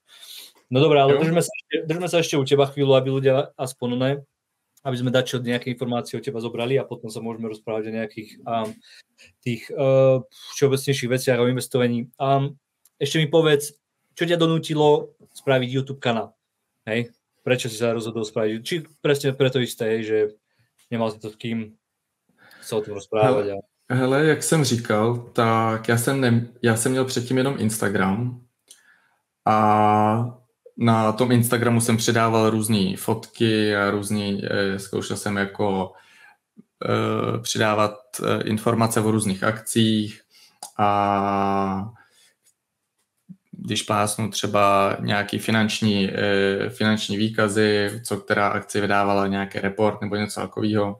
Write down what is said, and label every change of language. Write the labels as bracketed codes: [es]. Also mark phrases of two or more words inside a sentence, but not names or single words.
[sk] No dobré, ale držme sa ešte u teba chvíľu, aby ľudia aspoň aby sme dačo nejaké informácie o teba zobrali a potom sa môžeme rozprávať o nejakých tých všeobecnejších veciach o investovaní. Ešte mi povedz, čo ťa donútilo spraviť YouTube kanál? Hej? Prečo si sa rozhodol spraviť? Či presne preto isté, že nemal si to s kým sa o tom rozprávať? [cs] Hele, jak jsem říkal, tak já jsem měl předtím jenom Instagram a na tom Instagramu jsem přidával různé fotky a zkoušel jsem jako přidávat informace o různých akcích a když plásnu třeba nějaký finanční výkazy, co která akci vydávala, nějaký report nebo něco takového.